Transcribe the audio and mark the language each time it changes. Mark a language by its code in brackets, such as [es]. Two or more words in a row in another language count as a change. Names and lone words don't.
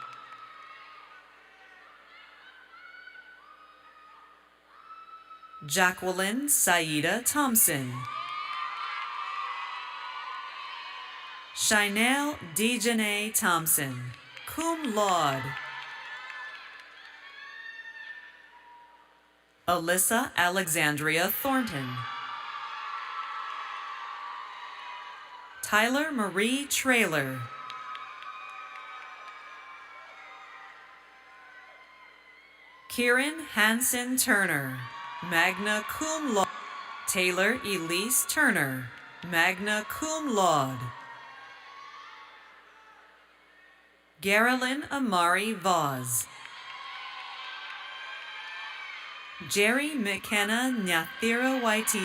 [en] Jacqueline Saida Thompson. Shinelle Dejanay Thompson, [la] cum laude. [en] Alyssa Alexandria Thornton. Tyler Marie Traylor. Kieran Hansen Turner, [la] magna cum laude. [en] Taylor Elise Turner, [la] magna cum laude. [en] Garelyn Amari Vaz. Jerry McKenna Nyathira Waiti.